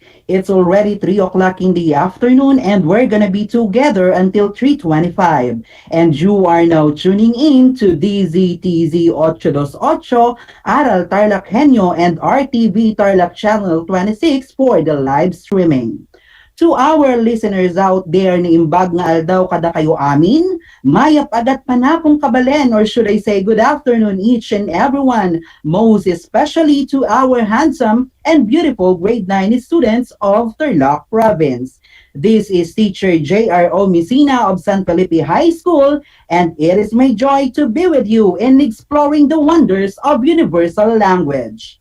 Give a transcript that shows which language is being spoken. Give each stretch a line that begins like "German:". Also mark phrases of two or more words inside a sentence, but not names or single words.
English: It's already 3 o'clock in the afternoon and we're gonna be together until 3:25. And you are now tuning in to DZTZ 828, Aral TarlakHenyo and RTV Tarlac Channel 26 for the live streaming. To our listeners out there
Iloko: na imbag nga aldaw kada kayo amin,
Pampanga: mayap agat panapong kabalen,
English: or should I say good afternoon each and everyone, most especially to our handsome and beautiful grade 9 students of Tarlac Province. This is teacher J.R.O. Messina of San Felipe High School, and it is my joy to be with you in exploring the wonders of universal language.